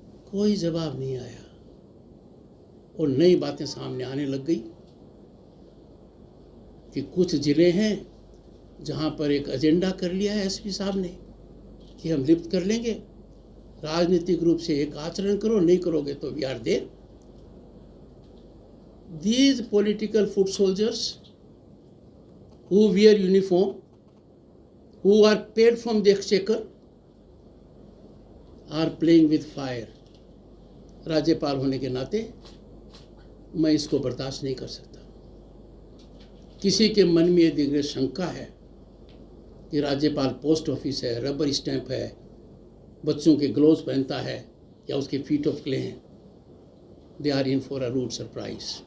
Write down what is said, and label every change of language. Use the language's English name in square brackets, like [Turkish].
[Hindi] कोई जवाब नहीं आया और नई बातें सामने आने लग गई कि कुछ जिले हैं जहाँ पर एक एजेंडा कर लिया है एसपी साहब ने कि हम लिफ्ट कर लेंगे, राजनीतिक रूप से एक आचरण करो, नहीं करोगे तो [English] We are there. These political foot soldiers who wear uniform, who are paid from the exchequer, are playing with fire. [Hindi] राज्यपाल होने के नाते मैं इसको बर्दाश्त नहीं कर सकता। किसी के मन में यदि शंका है कि राज्यपाल पोस्ट ऑफिस है, रबर स्टैंप है, बच्चों के ग्लोव्स पहनता है या उसके फीट ऑफ क्ले हैं, [English] They are in for a rude surprise.